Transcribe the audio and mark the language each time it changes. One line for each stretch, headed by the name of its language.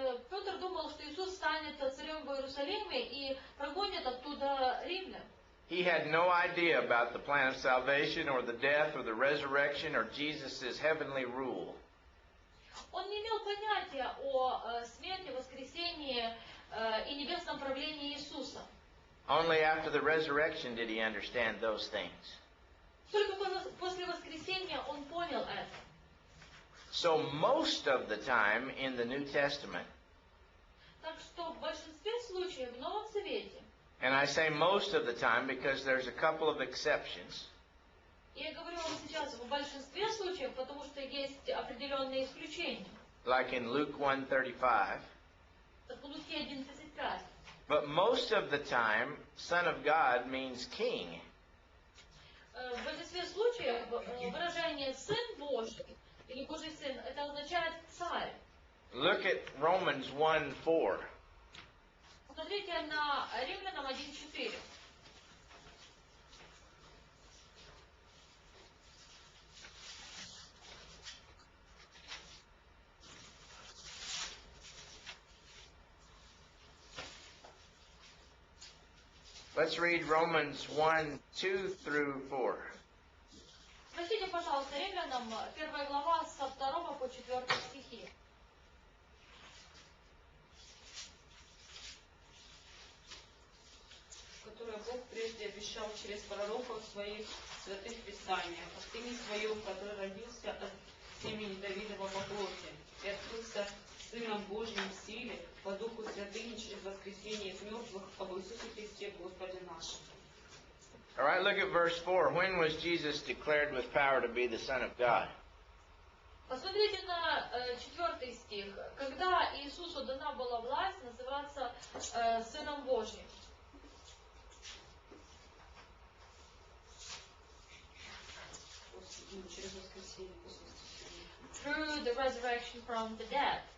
Russian: Петр думал, что Иисус станет царем в Иерусалиме и прогонит оттуда римлян.
English: He had no idea about the plan of salvation or the death or the resurrection or Jesus' heavenly rule.
Russian: Он не имел понятия о смерти, воскресении и небесном правлении Иисуса.
English: Only after the resurrection did he understand those things.
Russian: Только после воскресения он понял это.
English: So most of the time in the New Testament,
Russian: Так что в большинстве случаев в Новом Завете,
English: and I say most of the time because there's a couple of exceptions,
Russian: и я говорю вам сейчас в большинстве случаев, потому что есть определенные исключения.
English: like in Luke 1:35,
Russian: Так в Луке 1:35.
English: but most of the time, Son of God means king.
Russian: В большинстве случаев выражение «сын Божий» или «Божий сын» это означает «царь».
English: Look at Romans 1:4.
Russian: Посмотрите на Римлянам 1:4.
English: Let's read Romans 1:2-4.
Russian: Прочтите, пожалуйста, Римлянам 1 глава со 2 по 4 стихи. Которое Бог прежде обещал через пророков в своих святых писаниях, от имени своем, который родился от семени Давидова по плоти, и открылся Сыном Божьим в силе, по Духу Святыни через воскресение из мертвых об Иисусе Христе Господе нашем.
English: All right, look at verse 4. When was Jesus declared with power to be the Son of God?
Russian: Посмотрите на 4 стих. Когда Иисусу дана была власть называться Сыном Божьим. Через воскресение после воскресения.
English: Through the resurrection from the dead.